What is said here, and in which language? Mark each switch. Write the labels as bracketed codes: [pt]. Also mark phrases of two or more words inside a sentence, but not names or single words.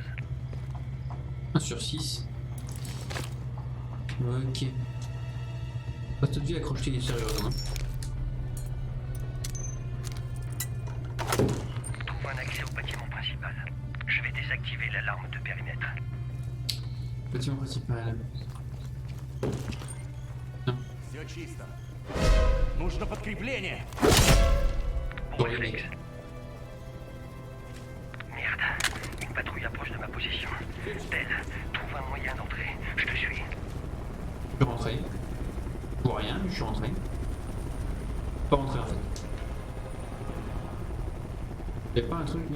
[fr] 1 sur 6. Ok. Poste de vie accroché les sérieusement. Trouve un accès au bâtiment principal. Je vais désactiver l'alarme de périmètre. Bâtiment principal. [ru] Все чисто. Нужно подкрепление. [fr] Bon réflexe. Merde. Une patrouille approche de ma position. Belle, trouve un moyen d'entrer. Je te suis. Je suis rentré. Pour rien, je suis rentré. Pas rentré en fait. Y'a pas un truc lui?